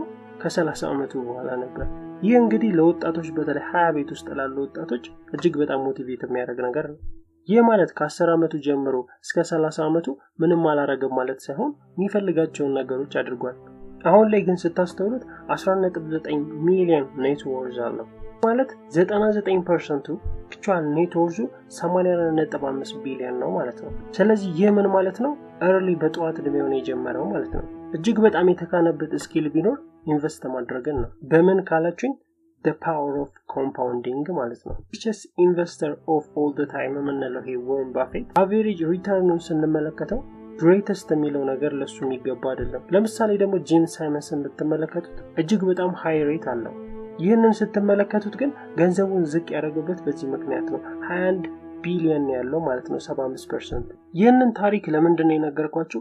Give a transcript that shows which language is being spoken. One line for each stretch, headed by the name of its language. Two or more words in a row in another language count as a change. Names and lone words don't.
Amharic: ከ30 ዓመቱ በኋላ ነበር። ይህ እንግዲህ ለወጣቶች በተለይ 20 ቤት ውስጥ ላሉ ወጣቶች እጅግ በጣም ሞቲቬት የሚያደርግ ነገር ነው። ይህ ማለት ከ10 ዓመቱ ጀምሮ እስከ 30 ዓመቱ ምንም አላረገም ማለት ሳይሆን የሚፈልጋቸውን ነገሮች አድርጓል። አሁን ላይ ግን ስታስተውሉት 11.9 ሚሊዮን
English: net worth
Amharic: አለው። ማለት 99%
English: actual net worth
Amharic: 84.5 ቢሊዮን ነው ማለት ነው። ስለዚህ ይህ ምን ማለት ነው? early በጠዋት እድሜው ነው የጀመረው ማለት ነው። እጅግ በጣም የተካነበት ስኪል ቢኖር ኢንቨስት ማድረግን ነው። በምን ካላችሁኝ the
English: power of compounding
Amharic: ማለት ነው።
English: richest investor of all the time
Amharic: የምንለው ይሄ ዋረን ባፌት
English: average return
Amharic: ስንመለከተው greatest የሚለው ነገር ለሱ የሚገባ አይደለም። ለምሳሌ ደግሞ ጂም ሳይመንስን ብትመለከቱት እጅግ በጣም
English: high rate
Amharic: አለው። ይህንን ስትመለከቱት ግን ገንዘቡን ዝቅ ያደረገበት በዚህ ምክንያት ነው። 21 ቢሊዮን ያለው ማለት ነው 75%። ይህንን ታሪክ ለምንድን ነው የነገርኳችሁ?